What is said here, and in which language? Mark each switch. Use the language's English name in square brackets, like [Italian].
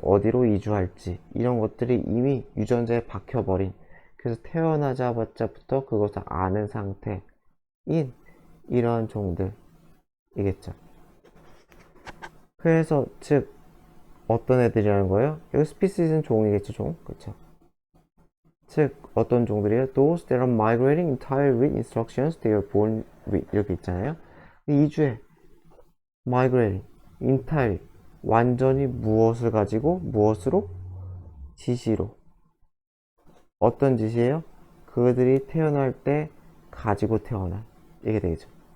[Korean] 어디로 이주할지. 이런 것들이 이미 유전자에 박혀버린. 그래서 태어나자마자부터 그것을 아는 상태인 이런 종들이겠죠. 그래서 즉 어떤 애들이라는 거예요? 여기 species는 종이겠죠. 종. 그렇죠. 즉 어떤 종들이에요? [English] Those that are migrating entirely with instructions they are born with [Korean] 이렇게 있잖아요. 이주에 migrating, entirely 완전히 무엇을 가지고 무엇으로? 지시로. 어떤 지시예요? 그들이 태어날 때 가지고 태어난 이게 되겠죠.